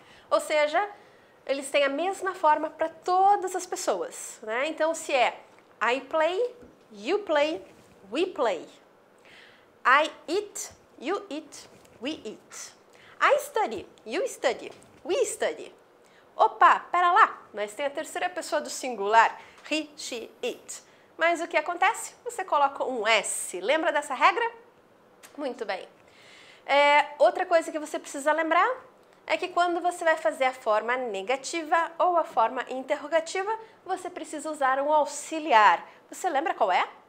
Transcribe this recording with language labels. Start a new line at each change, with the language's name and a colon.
Portuguese: Ou seja, eles têm a mesma forma para todas as pessoas, né? Então, se é
English: I play, you play, we play. I eat, you eat, we eat. I study, you study, we study.
Portuguese: Opa, pera lá, nós temos a terceira pessoa do singular,
English: he, she, it.
Portuguese: Mas o que acontece? Você coloca um S. Lembra dessa regra? Muito bem. Outra coisa que você precisa lembrar é que quando você vai fazer a forma negativa ou a forma interrogativa, você precisa usar um auxiliar. Você lembra qual é?